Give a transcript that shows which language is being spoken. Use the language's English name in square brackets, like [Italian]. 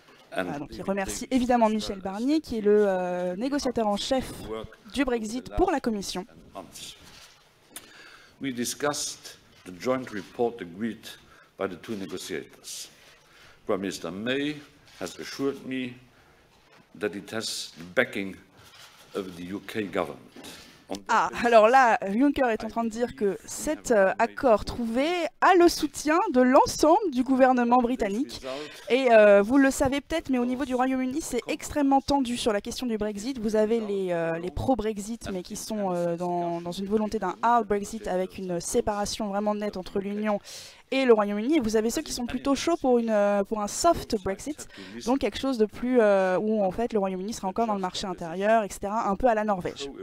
[French] Voilà, donc il remercie évidemment Michel Barnier, qui est le négociateur en chef du Brexit pour la Commission. [English] We discussed the joint report agreed by the two negotiators. Prime Minister May has assured me that it has the backing of the UK government. [French] Ah, alors là, Juncker est en train de dire que cet accord trouvé a le soutien de l'ensemble du gouvernement britannique. Et vous le savez peut-être, mais au niveau du Royaume-Uni, c'est extrêmement tendu sur la question du Brexit. Vous avez les pro-Brexit, mais qui sont dans une volonté d'un hard Brexit avec une séparation vraiment nette entre l'Union et le Royaume-Uni, et vous avez ceux qui sont plutôt chauds pour un soft Brexit, donc quelque chose de plus où en fait le Royaume-Uni sera encore dans le marché intérieur, etc., un peu à la Norvège.